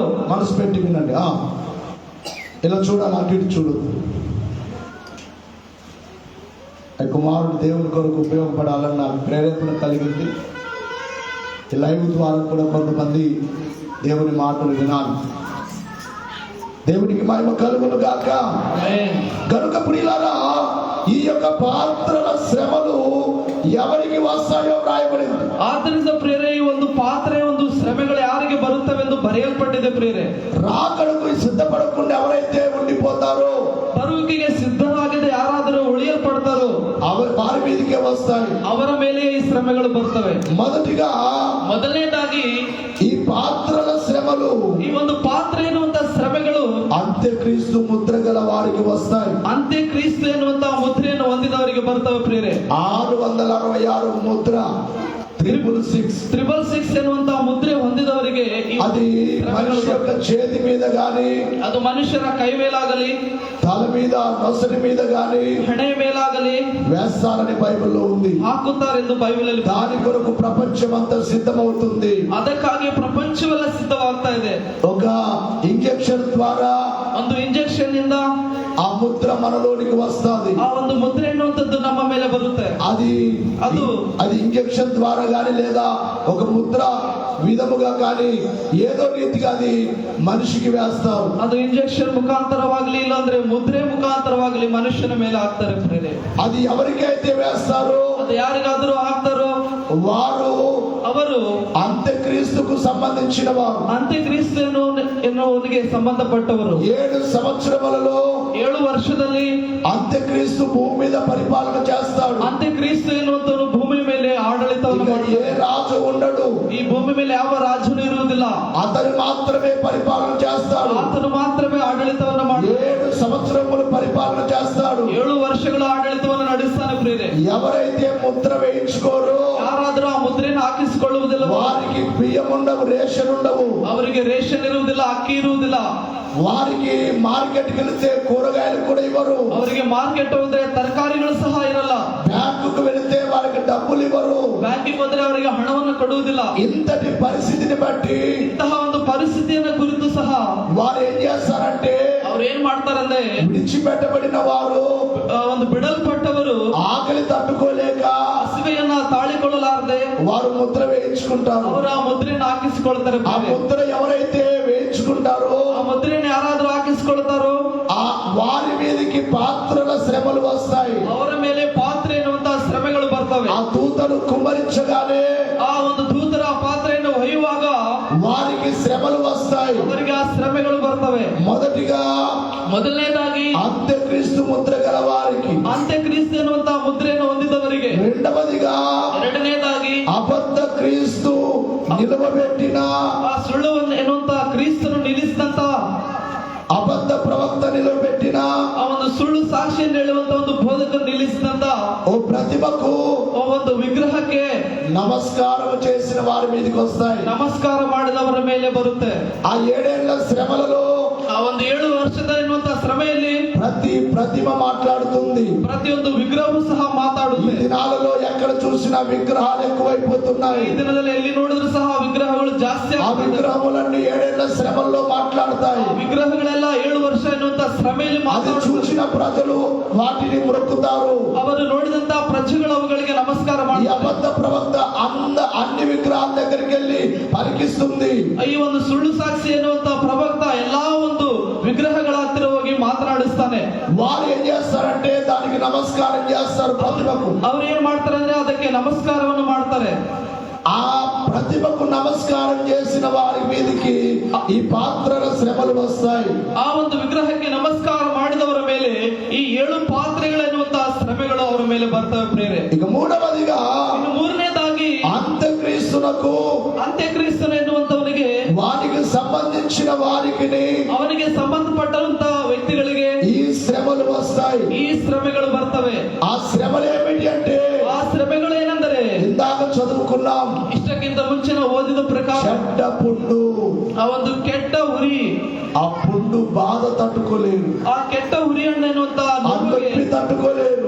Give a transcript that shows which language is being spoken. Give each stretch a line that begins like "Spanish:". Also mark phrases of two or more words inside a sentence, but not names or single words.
Telugu: మనసు పెట్టి వినండి. ఇలా చూడాలి, అటు ఇటు చూడు. ఆ కుమారుడు దేవుని కొరకు ఉపయోగపడాలని నాకు ప్రేరేపణ కలిగింది. ఈ లైవ్ ద్వారా కూడా కొంతమంది దేవుని మాటలు వినాలి. దేవునికి మహిమ కలుగును గాక. కనుక ప్రియులారా, ఈ యొక్క పాత్రల శ్రమలు ఎవరికి వస్తాయో రాయబడింది.
Kannada: ಆದ್ದರಿಂದ ಪ್ರಿಯರೇ, ಈ ಒಂದು ಪಾತ್ರೆ ಒಂದು ಶ್ರಮೆಗಳು ಯಾರಿಗೆ ಬರುತ್ತವೆಂದು ಬರೆಯಲ್ಪಟ್ಟಿದೆ ಪ್ರಿಯರೇ.
Telugu: రాకడకు సిద్ధపడకుండా ఎవరైతే ఉండిపోతారో,
Kannada: ಬರುವಿಕೆಗೆ ಸಿದ್ಧರಾಗದೆ ಯಾರಾದರೂ ಉಳಿಯಲ್ಪಡ್ತಾರೋ
Telugu: వారి మీదకే వస్తాయి.
Kannada: ಅವರ ಮೇಲೆ ಈ ಶ್ರಮೆಗಳು ಬರ್ತವೆ.
Telugu: మొదటిగా
Kannada: ಮೊದಲನೇದಾಗಿ
Telugu: ఈ పాత్రల శ్రమలు
Kannada: ಈ ಒಂದು ಪಾತ್ರೆ ಎನ್ನುವಂತ ಶ್ರಮೆಗಳು
Telugu: అంత్యక్రీస్తు ముద్ర గల వారికి వస్తాయి.
Kannada: ಅಂತ್ಯ ಕ್ರಿಸ್ತು ಎನ್ನುವಂತಹ ಮುದ್ರೆಯನ್ನು ಹೊಂದಿದವರಿಗೆ ಬರ್ತವೆ ಪ್ರಿಯರೇ.
Telugu: 666 ముద్ర 666
Kannada: ಎನ್ನುವಂತಹ ಮುದ್ರೆ ಹೊಂದಿದವರಿಗೆ
Telugu: అది మనిషి యొక్క చేతి మీద గాని,
Kannada: ಅದು ಮನುಷ್ಯರ ಕೈ ಮೇಲಾಗಲಿ,
Telugu: తల మీద, నొసటి మీద గాని
Kannada: ಹಣೆ ಮೇಲಾಗಲಿ
Telugu: వేస్తారని బైబిల్లో ఉంది.
Kannada: ಹಾಕುತ್ತಾರೆಂದು ಬೈಬಲಲ್ಲಿ.
Telugu: దాని కొరకు ప్రపంచమంతా సిద్ధమవుతుంది.
Kannada: ಅದಕ್ಕಾಗಿ ಪ್ರಪಂಚವೆಲ್ಲ ಸಿದ್ಧವಾಗ್ತಾ ಇದೆ.
Telugu: ఒక ఇంజెక్షన్ ద్వారా
Kannada: ಒಂದು ಇಂಜೆಕ್ಷನ್ ಇಂದ
Telugu: ఆ ముద్ర మనలోనికి వస్తుంది.
Kannada: ಆ ಒಂದು ಮುದ್ರೆ ಎನ್ನುವಂಥದ್ದು ನಮ್ಮ ಮೇಲೆ ಬರುತ್ತೆ.
Telugu: అది ఇంజెక్షన్ ద్వారా గాని లేదా ఒక ముద్ర విధముగా కానీ ఏదో రీతిగా అది మనిషికి వేస్తారు.
Kannada: ಅದು ಇಂಜೆಕ್ಷನ್ ಮುಖಾಂತರವಾಗಲಿ ಇಲ್ಲ ಅಂದ್ರೆ ಮುದ್ರೆ ಮುಖಾಂತರವಾಗಲಿ ಮನುಷ್ಯನ ಮೇಲೆ ಹಾಕ್ತಾರೆ ಪ್ರಿಯರೇ.
Telugu: అది ఎవరికైతే వేస్తారో,
Kannada: ಅದು ಯಾರಿಗಾದರೂ ಹಾಕ್ತಾರೋ
Telugu: వారు
Kannada: ಅವರು
Telugu: అంత్యక్రీస్తుకు సంబంధించిన వారు.
Kannada: ಅಂತ್ಯಕ್ರಿಸ್ತು ಎನ್ನುವನಿಗೆ ಸಂಬಂಧಪಟ್ಟವರು.
Telugu: 7 సంవత్సరములలో
Kannada: 7 ವರ್ಷದಲ್ಲಿ
Telugu: అంత్యక్రీస్తు భూమి మీద పరిపాలన చేస్తాడు.
Kannada: ಅಂತ್ಯಕ್ರಿಸ್ತು ಎನ್ನುವಂತವನು ಭೂಮಿ ಮೇಲೆ ಆಡಳಿತವನ್ನು
Telugu: ఏ రాజు ఉండడు.
Kannada: ಈ ಭೂಮಿ ಮೇಲೆ ಯಾವ ರಾಜನು ಇರುವುದಿಲ್ಲ.
Telugu: అతను మాత్రమే పరిపాలన చేస్తాడు.
Kannada: ಆತನು ಮಾತ್ರವೇ ಆಡಳಿತವನ್ನು ಮಾಡಿ
Telugu: 7 సంవత్సరములు పరిపాలన చేస్తాడు.
Kannada: 7 ವರ್ಷಗಳ ಆಡಳಿತವನ್ನು ನಡೆಸ್ತಾನೆ ಪ್ರಿಯರೇ.
Telugu: ఎవరైతే ముద్ర వేయించుకోరో,
Kannada: ಯಾರಾದರೂ ಆ ಮುದ್ರೆಯನ್ನು ಹಾಕಿಸಿಕೊಳ್ಳುವುದಿಲ್ಲ,
Telugu: వారికి బియ్యం ఉండవు, రేషన్ ఉండవు.
Kannada: ಅವರಿಗೆ ರೇಷನ್ ಇರುವುದಿಲ್ಲ, ಅಕ್ಕಿ ಇರುವುದಿಲ್ಲ.
Telugu: వారికి మార్కెట్ వెళితే కూరగాయలు కూడా ఇవ్వరు.
Kannada: ಅವರಿಗೆ ಮಾರ್ಕೆಟ್ ಹೋದ್ರೆ ತರಕಾರಿಗಳು ಸಹ ಇರಲ್ಲ.
Telugu: బ్యాంకుకు వెళితే వారికి డబ్బులు ఇవ్వరు.
Kannada: ಬ್ಯಾಂಕಿಗೆ ಹೋದ್ರೆ ಅವರಿಗೆ ಹಣವನ್ನು ಕೊಡುವುದಿಲ್ಲ.
Telugu: ఇంతటి పరిస్థితిని బట్టి
Kannada: ಇಂತಹ ಒಂದು ಪರಿಸ್ಥಿತಿಯನ್ನು ಕುರಿತು ಸಹ
Telugu: వారు ఏం చేస్తారంటే,
Kannada: ಅವ್ರು ಏನ್ ಮಾಡ್ತಾರಂದ್ರೆ,
Telugu: విడిచిపెట్టబడిన వారు,
Kannada: ಒಂದು ಬಿಡಲ್ಪಟ್ಟವರು
Telugu: ఆకలి తట్టుకోలేక
Kannada: ಹಸಿವೆಯನ್ನ ತಾಳಿಕೊಳ್ಳಲಾರದೆ
Telugu: వారు ముద్ర వేయించుకుంటారు.
Kannada: ಅವರು ಆ ಮುದ್ರೆಯನ್ನು ಹಾಕಿಸಿಕೊಳ್ತಾರೆ.
Telugu: ఆ ముద్ర ఎవరైతే వేయించుకుంటారో,
Kannada: ಆ ಮುದ್ರೆಯನ್ನು ಯಾರಾದ್ರೂ ಹಾಕಿಸಿಕೊಳ್ತಾರೋ
Telugu: వారి మీదకి పాత్రల శ్రమలు వస్తాయి.
Kannada: ಅವರ ಮೇಲೆ ಪಾತ್ರೆ ಎನ್ನುವಂತಹ ಶ್ರಮೆಗಳು ಬರ್ತವೆ. ಬರ್ತವೆ.
Telugu: ఆ దూతను కుమ్మరించగానే
Kannada: ಆ ಒಂದು ದೂತರ ಪಾತ್ರೆಯನ್ನು ಹೊಯ್ಯುವಾಗ
Telugu: వారికి శ్రమలు వస్తాయి.
Kannada: ಅವರಿಗೆ ಆ ಶ್ರಮೆಗಳು ಬರ್ತವೆ.
Telugu: మొదటిగా
Kannada: ಮೊದಲನೇದಾಗಿ
Telugu: అంత్యక్రీస్తు ముద్ర గల వారికి,
Kannada: ಅಂತ್ಯಕ್ರಿಸ್ತು ಎನ್ನುವಂತಹ ಮುದ್ರೆಯನ್ನು ಹೊಂದಿದವರಿಗೆ,
Telugu: రెండవదిగా
Kannada: ಎರಡನೇದಾಗಿ
Telugu: అబద్ధ క్రీస్తు నిలవబెట్టిన
Kannada: ಆ ಸುಳ್ಳು ಎನ್ನುವಂತಹ ಕ್ರಿಸ್ತನು ನಿಲ್ಲಿಸಿದಂತ
Telugu: అబద్ధ ప్రవక్త నిలవబెట్టిన
Kannada: ಆ ಒಂದು ಸುಳ್ಳು ಸಾಕ್ಷಿಯನ್ನು ಹೇಳುವಂತ ಒಂದು ಬೋಧಕರು ನಿಲ್ಲಿಸಿದಂತ
Telugu: ఓ ప్రతిమకు
Kannada: ಆ ಒಂದು ವಿಗ್ರಹಕ್ಕೆ
Telugu: నమస్కారం చేసిన వారి మీదకి వస్తాయి.
Kannada: ನಮಸ್ಕಾರ ಮಾಡಿದವರ ಮೇಲೆ ಬರುತ್ತೆ.
Telugu: ఆ 7 ఏళ్ల శ్రమలలో
Kannada: ಆ ಒಂದು 7 ವರ್ಷದ ಎನ್ನುವಂತಹ ಶ್ರಮೆಯಲ್ಲಿ
Telugu: ప్రతి ప్రతిమ మాట్లాడుతుంది.
Kannada: ಪ್ರತಿಯೊಂದು ವಿಗ್ರಹವೂ ಸಹ
Telugu: ఈ
Kannada: ಮಾತಾಡುತ್ತೆ.
Telugu: దినాలలో ఎక్కడ చూసినా విగ్రహాలు ఎక్కువైపోతున్నాయి.
Kannada: ಈ ದಿನದಲ್ಲಿ ಎಲ್ಲಿ ನೋಡಿದ್ರು ಸಹ ವಿಗ್ರಹಗಳು ಜಾಸ್ತಿ
Telugu: ఆ
Kannada: ಆಗ್ತದೆ.
Telugu: విగ్రహములన్నీ 7 ఏళ్ల శ్రమల్లో మాట్లాడతాయి.
Kannada: ಆ ವಿಗ್ರಹಗಳೆಲ್ಲ 7 ವರ್ಷ ಎನ್ನುವಂತಹ ಶ್ರಮೆಯಲ್ಲಿ
Telugu: అది
Kannada: ಮಾತಾಡುತ್ತೆ.
Telugu: చూసిన ప్రజలు వాటిని మొక్కుతారు.
Kannada: ಅವರು ನೋಡಿದಂತ ಪ್ರಜೆಗಳು ಅವುಗಳಿಗೆ ನಮಸ್ಕಾರ
Telugu: ఈ
Kannada: ಮಾಡ್ತಾರೆ.
Telugu: అబద్ధ ప్రవక్త అన్ని విగ్రహాల దగ్గరికి వెళ్ళి పరికిస్తుంది.
Kannada: ಈ ಒಂದು ಸುಳ್ಳು ಸಾಕ್ಷಿ ಎನ್ನುವಂತ ಪ್ರವಕ್ತ ಎಲ್ಲಾ ಒಂದು ವಿಗ್ರಹಗಳ ಹತ್ತಿರ ಹೋಗಿ ಮಾತನಾಡಿಸ್ತಾನೆ.
Telugu: వారు ఏం చేస్తారంటే దానికి నమస్కారం చేస్తారు ప్రతిమకు.
Kannada: ಅವ್ರು ಏನ್ ಮಾಡ್ತಾರೆ ಅಂದ್ರೆ ಅದಕ್ಕೆ ನಮಸ್ಕಾರವನ್ನು ಮಾಡ್ತಾರೆ.
Telugu: ఆ ప్రతిమకు నమస్కారం చేసిన వారి మీదకి ఈ పాత్రల శ్రమలు వస్తాయి.
Kannada: ಆ ಒಂದು ವಿಗ್ರಹಕ್ಕೆ ನಮಸ್ಕಾರ ಮಾಡಿದವರ ಮೇಲೆ ಈ 7 ಪಾತ್ರೆಗಳೆನ್ನುವಂತಹ ಶ್ರಮೆಗಳು ಅವರ ಮೇಲೆ ಬರ್ತವೆ ಪ್ರೇರೆ.
Telugu: ఇక మూడవదిగా
Kannada: ಇನ್ನು ಮೂರನೇದಾಗಿ
Telugu: అంత్యక్రీస్తునకు
Kannada: ಅಂತ್ಯಕ್ರಿಸ್ತನು ఎన్ನುವಂತವನಿಗೆ,
Telugu: వారికి సంబంధించిన వారికి
Kannada: ಅವನಿಗೆ ಸಂಬಂಧಪಟ್ಟಂತಹ ವ್ಯಕ್ತಿಗಳಿಗೆ
Telugu: ఈ శ్రమలు వస్తాయి.
Kannada: ಈ ಶ್ರಮೆಗಳು ಬರ್ತವೆ.
Telugu: ఆ శ్రమలు ఏమిటి అంటే
Kannada: ಆ ಶ್ರಮೆಗಳು ಏನೆಂದರೆ,
Telugu: ఇందాక చదువుకున్నాం,
Kannada: ಇಷ್ಟಕ್ಕಿಂತ ಮುಂಚೆ ನಾವು ಓದಿದ ಪ್ರಕಾರ
Telugu: చెడ్డ పుండు.
Kannada: ಆ ಒಂದು ಕೆಟ್ಟ ಉರಿ,
Telugu: ఆ పుండు బాధ తట్టుకోలేరు,
Kannada: ಆ ಕೆಟ್ಟ ಉರಿಯನ್ನು ಎನ್ನುವಂತಹ
Telugu: ఆ నొప్పి తట్టుకోలేరు.